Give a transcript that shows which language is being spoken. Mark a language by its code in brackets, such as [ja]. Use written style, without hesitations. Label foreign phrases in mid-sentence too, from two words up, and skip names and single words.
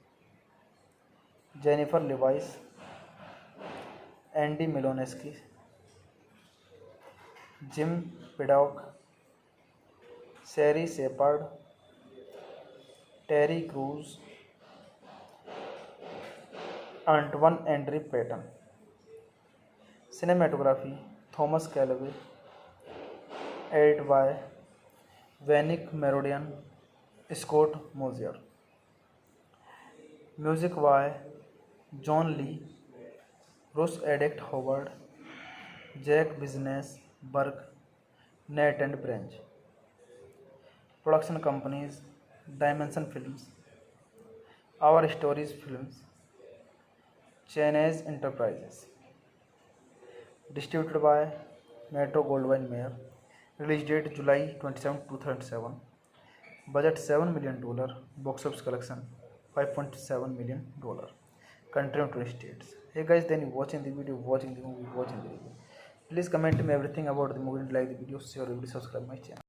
[en] जेनिफर लिवाइस, एंडी मिलोनेस्की, जिम पिडॉक, सैरी सेपर्ड, टेरी क्रूज, अंटवन एंड्री पैटन। Cinematography Thomas Callaway, edited by Vanick Moradian, Scott Mosier. Music by John Lee, Roose Addict Howard, Jack Business Berg, Nate and Branch. Production companies Dimension Films, Our Stories Films, Chenege Enterprises. Distributed by Metro Goldwyn Mayer. Release date July 27, 2007. Budget $7 million. Box office collection $5.7 million. Country and 20 states. Hey guys, then you watching the video, watching the movie, watching the review. Please comment me everything about the movie, like the video, share the video, subscribe my channel.